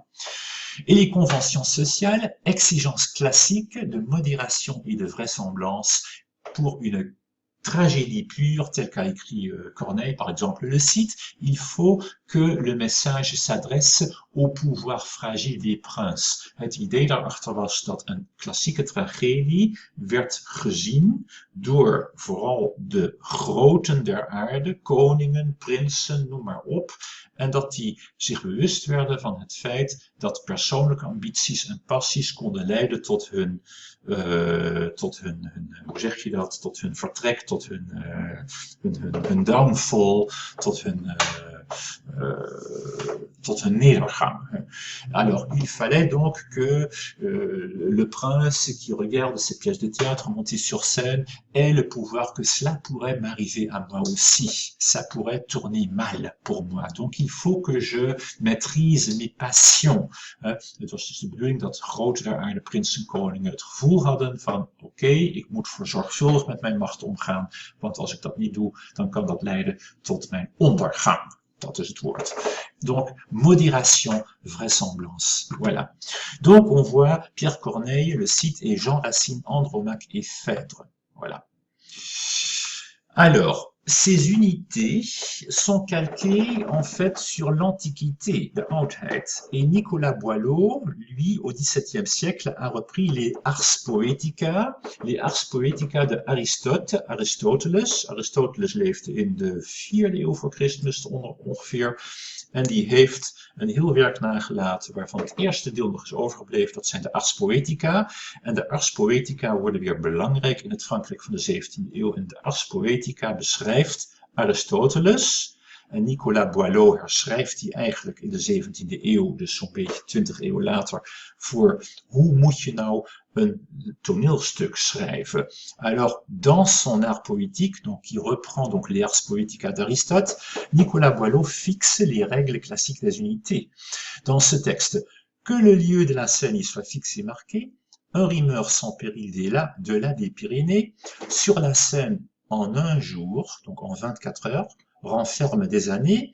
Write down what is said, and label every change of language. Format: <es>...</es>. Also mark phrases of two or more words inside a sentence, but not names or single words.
<fr>Et les conventions sociales, exigences classiques de modération et de vraisemblance pour une tragédie pure, telle qu'a écrit Corneille, par exemple, le cite, il faut que le message s'adresse au pouvoir fragile des princes.</fr> <nl>Het idee daarachter was dat een klassieke tragedie werd gezien door vooral de groten der aarde, koningen, prinsen, noem maar op, en dat die zich bewust werden van het feit dat persoonlijke ambities en passies konden leiden tot hun hoe zeg je dat, tot hun vertrek, tot hun downfall, tot hun nedergang.</nl> <fr>Alors, il fallait donc que le prince qui regarde cette pièce de théâtre montée sur scène ait le pouvoir que cela pourrait m'arriver à moi aussi. Ça pourrait tourner mal pour moi. Donc, il faut que je maîtrise mes passions.</fr> <nl>Het was dus de bedoeling dat grote der aarde, prinsen, koningen het gevoel hadden van oké, ik moet zorgvuldig met mijn macht omgaan, want als ik dat niet doe, dan kan dat leiden tot mijn ondergang. Dat is het woord.</nl> <fr>Donc, modération, vraisemblance. Voilà. Donc, on voit Pierre Corneille, le cite, et Jean Racine, Andromaque et Phèdre. Voilà. Alors, ces unités sont calquées en fait sur l'Antiquité,</fr> <nl>de Oudheid.</nl> <fr>Et Nicolas Boileau, lui, au XVIIe siècle, a repris les Ars Poetica de Aristote,</fr> <nl>Aristoteles. Aristoteles leefde in de 4e eeuw voor Christus ongeveer. En die heeft een heel werk nagelaten waarvan het eerste deel nog is overgebleven. Dat zijn de Ars Poetica. En de Ars Poetica worden weer belangrijk in het Frankrijk van de 17e eeuw. En de Ars Poetica beschrijft Aristoteles. En Nicolas Boileau herschrijft die eigenlijk in de 17e eeuw, dus zo'n beetje 20 eeuwen later, voor hoe moet je nou een toneelstuk schrijven.</nl> <fr>Alors, dans son art poétique, donc qui reprend donc les Ars Poetica d'Aristote, Nicolas Boileau fixe les règles classiques des unités. Dans ce texte, que le lieu de la scène y soit fixé et marqué, un rimeur sans péril de là des Pyrénées, sur la scène en un jour, donc en 24 heures, renferme des années.</fr>